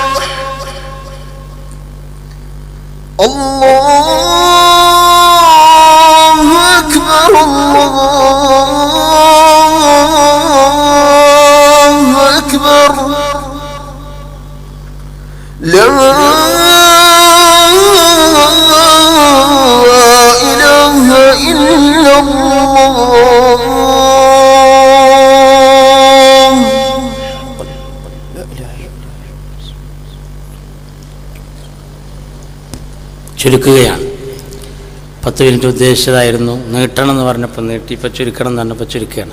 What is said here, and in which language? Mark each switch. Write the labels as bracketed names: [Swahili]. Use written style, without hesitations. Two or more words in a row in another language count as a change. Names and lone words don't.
[Arabic] الله أكبر الله أكبر. لا إله إلا الله. [Malayalam] ചുരുക്കുകയാണ്. 10 മിനിറ്റ് ഉദ്ദേശിച്ചതായിരുന്നു, നീട്ടണം എന്ന് പറഞ്ഞപ്പോൾ നീട്ടി, ഇപ്പോൾ ചുരുക്കണം എന്ന് പറഞ്ഞപ്പോൾ ചുരുക്കുകയാണ്.